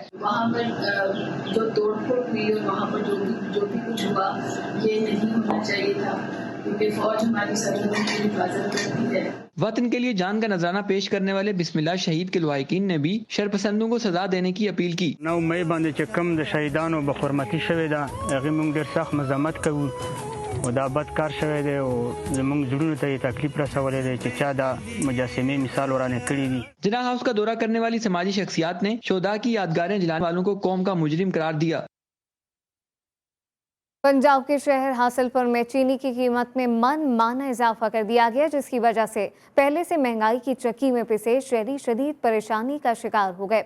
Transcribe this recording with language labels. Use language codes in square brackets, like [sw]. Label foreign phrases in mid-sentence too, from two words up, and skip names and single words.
[ur] وہاں پر جو توڑ پھوڑ ہوئی اور وہاں پر جو بھی کچھ ہوا یہ نہیں ہونا چاہیے تھا، کیونکہ فوج ہماری سرحدوں کی حفاظت کرتی ہے. وطن کے لیے جان کا نذرانہ پیش کرنے والے بسم اللہ شہید کے لواحقین نے بھی شرپسندوں کو سزا دینے کی اپیل کی. [ps] 9 मई باندې چې کوم د شهیدانو بخورمتي شوې ده هغه موږ ډېر سخت مزاحمت کوو او دا بد کار شوی دی او زموږ زړونو ته یې تکلیف رسولی دی چې چا دا مجسمې مثال ورانه کړي دي। [ur] جناح ہاؤس کا دورہ کرنے والی سماجی شخصیات نے شودھا کی یادگاریں جلانے والوں کو قوم کا مجرم قرار دیا. پنجاب کے شہر حاصل پور میں چینی کی قیمت میں من مانا اضافہ کر دیا گیا، جس کی وجہ سے پہلے سے مہنگائی کی چکی میں پسے شہری شدید پریشانی کا شکار ہو گئے.